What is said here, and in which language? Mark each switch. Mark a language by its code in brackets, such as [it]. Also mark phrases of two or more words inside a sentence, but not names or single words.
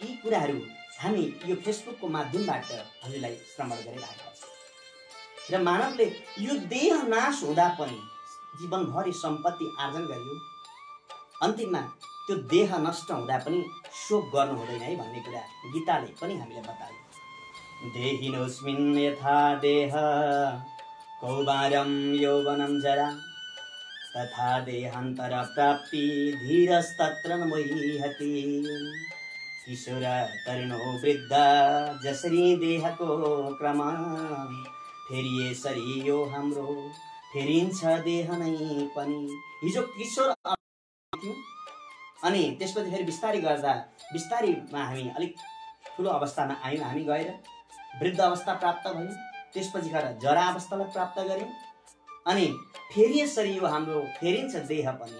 [ne] यी कुराहरू हामी यो फेसबुकको माध्यमबाट हजुरलाई श्रवण गरिरहेका छौँ। र मानवले यो देह नाश हुँदा पनि जीवनभरि सम्पत्ति आर्जन गरियो, अन्तिममा त्यो देह नष्ट हुँदा पनि शोक गर्नु हुँदैन है भन्ने कुरा गीताले पनि हामीले बतायो। [sa] देहिनोस्मिन् यथा देह कौमारं यौवनं जरा तथा देहान्तर प्राप्ति धीरस्तत्र न मोहति। [ne] किशोर तरुणो वृद्ध जसरी देहको क्रम फेरि यसरी यो हाम्रो फेरिन्छ देह नै पनि। हिजो किशोर थियो अनि त्यसपछि फेरि बिस्तारै गर्दा बिस्तारैमा हामी अलिक ठुलो अवस्थामा आयौँ, हामी गएर वृद्ध अवस्था प्राप्त भयौँ, त्यसपछि गएर जरा अवस्थालाई प्राप्त गऱ्यौँ, अनि फेरि यसरी यो हाम्रो फेरिन्छ देह पनि।